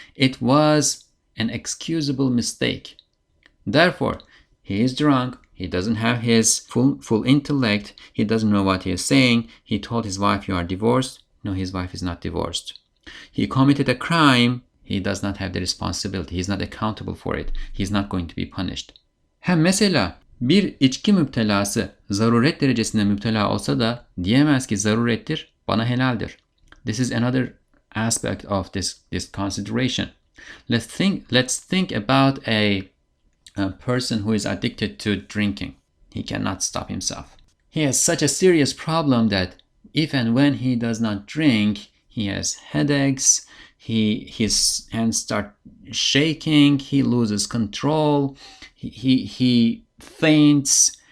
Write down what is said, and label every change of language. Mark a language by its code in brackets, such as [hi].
[en] It was an excusable mistake. Therefore, he is drunk. He doesn't have his full intellect. He doesn't know what he is saying. He told his wife, "You are divorced." No, his wife is not divorced. He committed a crime. He does not have the responsibility. He is not accountable for it. He is not going to be punished. [tr] Hem mesela bir içki müptelası zaruret derecesinde müptela olsa da diyemez ki zarurettir, bana helaldir. [en] This is another aspect of this consideration. Let's think about a person who is addicted to drinking. He cannot stop himself. He has such a serious problem that if and when he does not drink, he has headaches, his hands start shaking, he loses control, he faints.